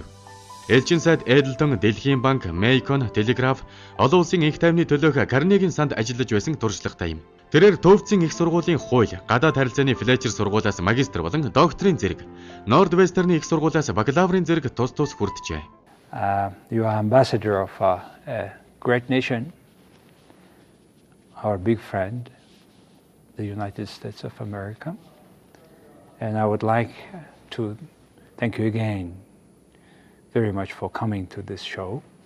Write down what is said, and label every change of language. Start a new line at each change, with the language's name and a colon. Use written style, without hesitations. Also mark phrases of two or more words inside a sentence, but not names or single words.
Mongolian: Элчин сайд Addleton Дэлхийн банк, Macon, Телеграф, олон улсын инх тайвны төлөөх Карнегийн санд ажиллаж байсан туршлагатай юм. Тэрээр Төвцийн их сургуулийн хууль, гадаад харилцааны Флетчер сургуулиас магистр болон докторийн зэрэг, Нордвестерны их сургуулиас бакалаврын зэрэг тус хүртжээ.
English: You are ambassador of a great nation, our big friend, the United States of America, and I would like to thank you again very much for coming to this show,